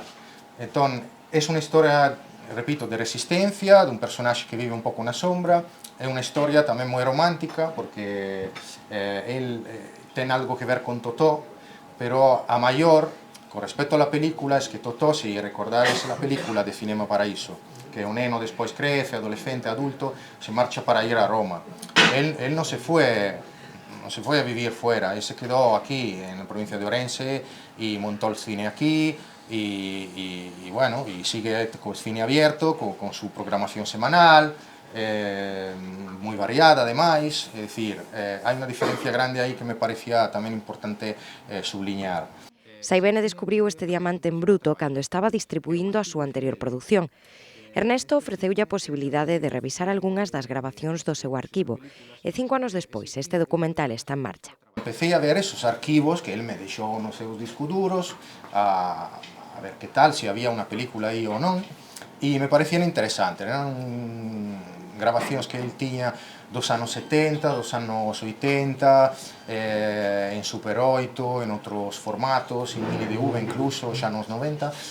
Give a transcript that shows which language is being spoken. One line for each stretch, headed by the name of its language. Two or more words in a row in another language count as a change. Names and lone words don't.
Galician: Entón, é unha historia, repito, de resistencia, dun personaxe que vive un pouco na sombra, é unha historia tamén moi romántica, porque el ten algo que ver con Totó, pero a maior, con respecto á película, é que Totó, se recordades a película de Cinema Paraíso, que o neno despois crece, adolescente, adulto, se marcha para ir a Roma. El non se foi a vivir
Spanish: fuera, él se quedó aquí en la provincia de Ourense y montó el cine aquí y bueno, y sigue con el cine abierto, con su programación semanal, muy variada además, es decir, hay una diferencia grande ahí que me parecía también importante subliñar.
Galician: Saibene descubriu este diamante en bruto cando estaba distribuindo a súa anterior produción. Ernesto ofreceulle a posibilidade de revisar algunhas das grabacións do seu arquivo e 5 anos despois este documental está en marcha.
Spanish: Empecé a ver esos
Galician: arquivos que él me deixou nos seus discos duros, a ver que tal, se había unha película aí ou non, e me parecían interesantes, eran grabacións que él tiña dos anos 70, dos anos 80, en Super 8, en outros formatos, en mini DV incluso, xa nos 90,